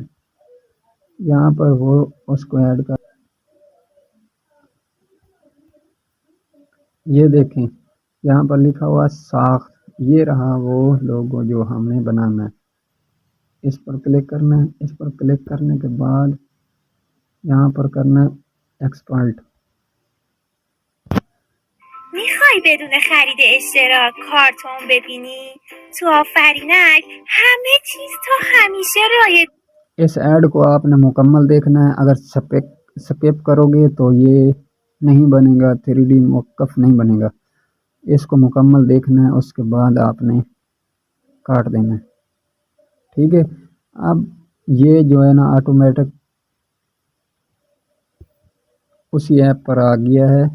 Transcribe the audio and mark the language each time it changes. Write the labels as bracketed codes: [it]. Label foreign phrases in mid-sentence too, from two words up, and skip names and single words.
[ur] یہاں پر وہ اس کو ایڈ کر، یہ دیکھیں یہاں پر لکھا ہوا ساخت، یہ رہا وہ لوگو جو ہم نے بنانا ہے. اس پر کلک کرنا ہے. اس پر کلک کرنے کے بعد یہاں پر کرنا ہے ایکسپورٹ. [fa] میخوای بدون خرید اشتراک کارتون ببینی؟ تو آفرینک همه چیز تا همیشه رایج. [ur] اس ایڈ کو آپ نے مکمل دیکھنا ہے۔ اگر سکپ کرو گے تو یہ نہیں بنے گا، 3D موقف نہیں بنے گا. اس کو مکمل دیکھنا ہے، اس کے بعد آپ نے کاٹ دینا ہے. ٹھیک ہے، اب یہ جو ہے نا آٹومیٹک اسی ایپ پر آ گیا ہے.